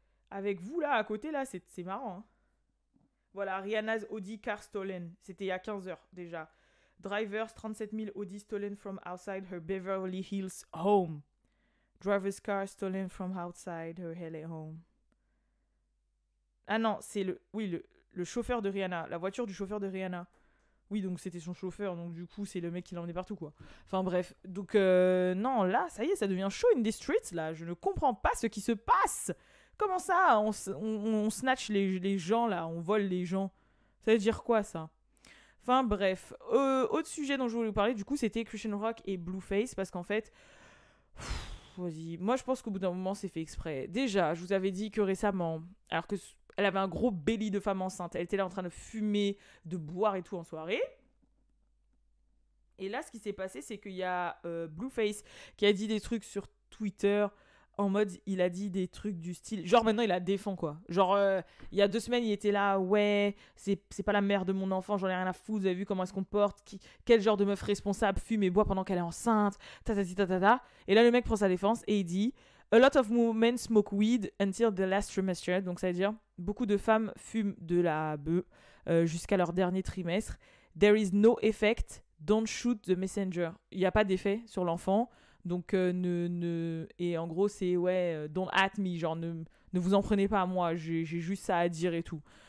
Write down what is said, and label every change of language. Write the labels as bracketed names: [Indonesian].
[French] Avec vous, là, à côté, là, c'est marrant. Hein. Voilà, [English] Rihanna's Audi car stolen. [French] C'était il y a 15 heures déjà. [English] Drivers 37 000 Audi stolen from outside her Beverly Hills home. Driver's car stolen from outside her LA home. [French] Ah non, c'est le chauffeur de Rihanna. La voiture du chauffeur de Rihanna. Oui, donc c'était son chauffeur, donc du coup, c'est le mec qui l'a emmené partout, quoi. Enfin bref. Donc, non, là, ça y est, ça devient chaud [English] in the streets, [French] là. Je ne comprends pas ce qui se passe. Comment ça, on snatch les gens, là, on vole les gens? Ça veut dire quoi, ça? Enfin bref, autre sujet dont je voulais vous parler, du coup, c'était Christian Rock et Blueface, parce qu'en fait, vas-y, moi je pense qu'au bout d'un moment, c'est fait exprès. Déjà, je vous avais dit que récemment, alors que elle avait un gros belly de femme enceinte, elle était là en train de fumer, de boire et tout en soirée. Et là, ce qui s'est passé, c'est qu'il y a Blueface qui a dit des trucs sur Twitter en mode, il a dit des trucs du style... Genre, maintenant, il la défend, quoi. Genre, il y a 2 semaines, il était là, ouais, c'est pas la mère de mon enfant, j'en ai rien à foutre, vous avez vu comment elle se comporte, quel genre de meuf responsable fume et boit pendant qu'elle est enceinte, ta. Et là, le mec prend sa défense et il dit... [English] A lot of women smoke weed until the last trimester. [French] Donc, ça veut dire, beaucoup de femmes fument de la bœuf jusqu'à leur dernier trimestre. [English] There is no effect. Don't shoot the messenger. [French] Il n'y a pas d'effet sur l'enfant. Donc, et en gros, c'est, [English] don't at me. [French] Genre, ne vous en prenez pas à moi. J'ai juste ça à dire et tout.